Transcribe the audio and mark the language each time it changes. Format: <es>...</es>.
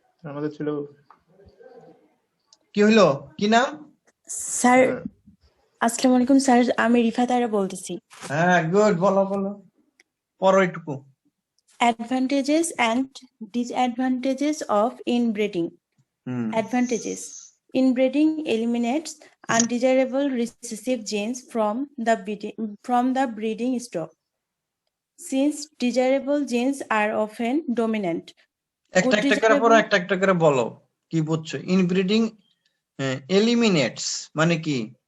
<bn>আমাদের ছিল কি হইলো, কি নাম? স্যার আসসালামু আলাইকুম স্যার, আমি রিফাত আরা বলতেছি। হ্যাঁ, গুড, বলো বলো, পড়ো একটু।</bn> <en>Advantages and disadvantages of inbreeding. Advantages: inbreeding eliminates undesirable recessive genes from the breeding stock, since desirable genes are often dominant.</en> <bn>একটা একটা করে পড়ো, একটা একটা করে বলো কি বুঝছো। ইনব্রিডিং এলিমিনেটস মানে কি?</bn>